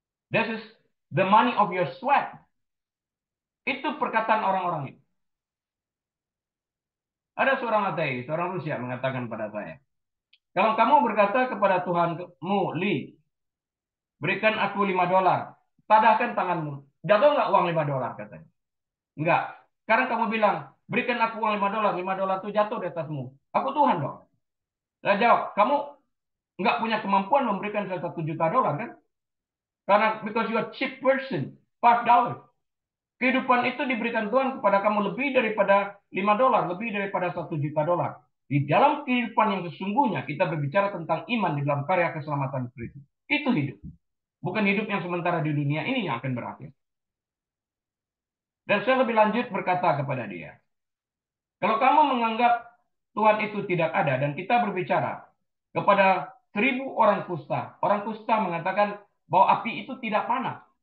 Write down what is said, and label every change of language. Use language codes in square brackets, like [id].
[en] This is the money of your sweat. [id] Itu perkataan orang-orang itu. Ada seorang ateis, seorang Rusia mengatakan pada saya, kalau kamu berkata kepada Tuhanmu, Lee, berikan aku $5, tadahkan tanganmu. Jatuh nggak uang $5, katanya. Enggak. Sekarang kamu bilang, berikan aku uang $5, $5 itu jatuh di atasmu. Aku Tuhan dong. Saya jawab, kamu nggak punya kemampuan memberikan saya $1 juta kan? Karena [en] because you are cheap person, $5. [id] Kehidupan itu diberikan Tuhan kepada kamu lebih daripada $5, lebih daripada $1 juta. Di dalam kehidupan yang sesungguhnya kita berbicara tentang iman di dalam karya keselamatan Kristus. Itu hidup. Bukan hidup yang sementara di dunia ini yang akan berakhir. Dan saya lebih lanjut berkata kepada dia, kalau kamu menganggap Tuhan itu tidak ada dan kita berbicara kepada 1.000 orang kusta mengatakan bahwa api itu tidak panas.